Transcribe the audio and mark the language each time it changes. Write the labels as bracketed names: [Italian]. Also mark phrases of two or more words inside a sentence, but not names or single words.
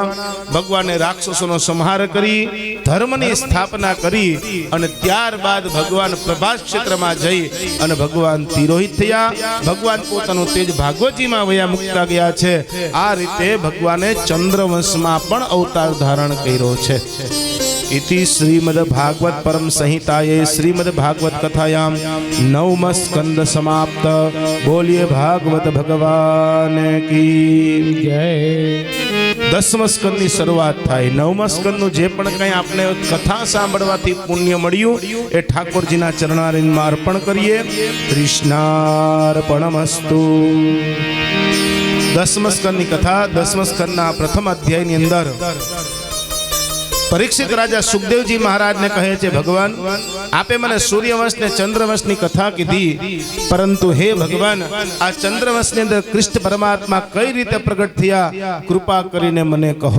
[Gujarati] ભગવાને રાક્ષસોનો સંહાર કરી ધર્મની સ્થાપના કરી અને ત્યારબાદ ભગવાન પ્રભાસ ક્ષેત્રમાં જઈ અને ભગવાન તિરોહિત થયા. ભગવાન પોતાનું તેજ ભાગવતજીમાં વયા મુકતા ગયા છે. આ રીતે ભગવાને ચંદ્રવંશમાં પણ અવતાર ધારણ કર્યો છે. [Sanskrit] इति श्रीमद् भागवत परम संहिताये श्रीमद् भागवत कथायाम 9वां स्कंद समाप्त. [Hindi] बोलिए भागवत भगवान की जय. 10वां स्कंद [Gujarati] ની શરૂઆત થાય. 9મા સ્કંદનું જે પણ કંઈ આપણે કથા સાંભળવાથી પુણ્ય મળ્યું એ ઠાકોરજીના ચરણારવિંદમાં અર્પણ કરીએ. [Sanskrit] કૃષ્ણાર્પણમસ્તુ. [Gujarati] 10મા સ્કંદની કથા 10મા સ્કંદના પ્રથમ અધ્યાયની અંદર પરીક્ષિત રાજા સુખદેવજી મહારાજને કહે છે, ભગવાન આપે મને સૂર્યવંશ ને ચંદ્રવંશની કથા કીધી, પરંતુ હે ભગવાન આ ચંદ્રવંશની અંદર કૃષ્ણ પરમાત્મા કઈ રીતે પ્રગટ થયા, કૃપા કરીને મને કહો.